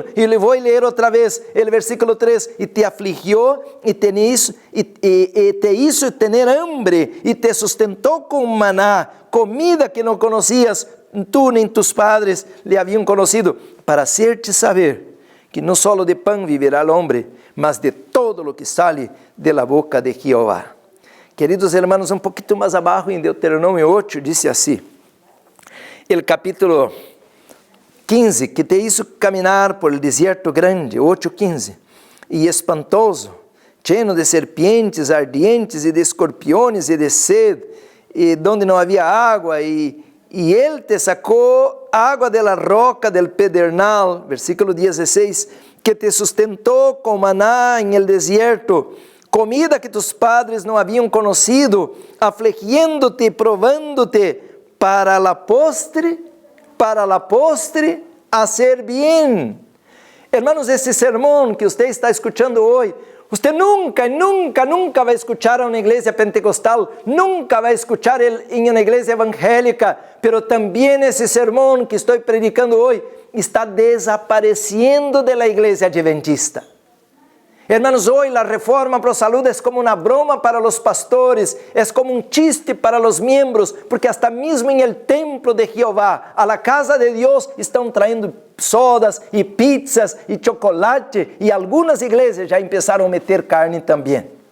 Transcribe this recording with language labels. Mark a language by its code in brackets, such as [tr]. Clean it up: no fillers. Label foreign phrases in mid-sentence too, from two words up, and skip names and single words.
[es] Y le voy a leer otra vez el versículo 3. Y te afligió y te hizo tener hambre y te sustentó con maná, comida que no conocías tú ni tus padres le habían conocido, para hacerte saber que no solo de pan vivirá el hombre, mas de todo lo que sale de la boca de Jehová. Queridos hermanos, [pt] um pouquinho mais abaixo, em Deuteronômio 8, disse assim, [es] el capítulo 15, que te hizo caminar por el desierto grande, 8:15, e espantoso, lleno de serpientes ardientes e de escorpiones e de sed, e donde [pt] não havia água, [es] e ele te sacou água de la roca del pedernal, versículo 16, que [pt] te sustentou com [es] maná en el desierto, comida que tus padres [pt] não haviam [es] conocido, afligiéndote e provándote para la postre, hacer bien. Hermanos, [pt] esse sermão que você está escutando hoje, você nunca vai escuchar a uma igreja pentecostal, nunca vai escuchar em uma igreja evangélica, pero também esse sermão que estou predicando hoje está desaparecendo [es] de la [pt] igreja adventista. [es] Hermanos, hoy la Reforma Pro Salud es como una broma para los pastores, es como un chiste para los miembros, porque hasta mismo en el templo de Jehová, a la casa de Dios, están trayendo sodas y pizzas y chocolate, y algunas iglesias ya empezaron a meter carne también.